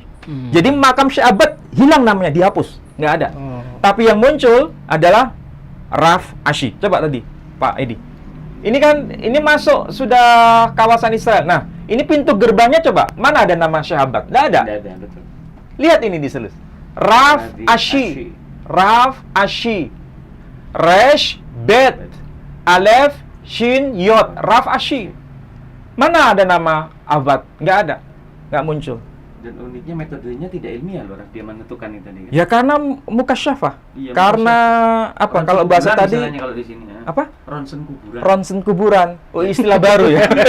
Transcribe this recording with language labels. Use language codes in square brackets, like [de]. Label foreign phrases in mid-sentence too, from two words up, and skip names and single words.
[id] Jadi makam Syekh Abbad hilang namanya, dihapus, nggak ada. Tapi yang muncul adalah Raf Ashi. Coba tadi, Pak Edi. Ini kan, ini masuk sudah kawasan Israel. Nah, ini pintu gerbangnya coba. Mana ada nama Syekh Abbad? Nggak ada. Tidak ada, betul. Lihat ini diselus. Raf Ashi. Raf Ashi. [he] ריש בית אלף שין יוד, Raf Ashi. [id] Mana ada nama Abbad? Nggak ada, nggak muncul. Dan uniknya metodenya tidak ilmiah loh, Raf, dia menentukan itu tadi. Ya karena mukasyafah. Iya, karena apa? Ronsen Kalau bahasa kuburan tadi kalau di sini, ya. apa? Ronsen kuburan. Ronsen kuburan. Oh, istilah baru ya.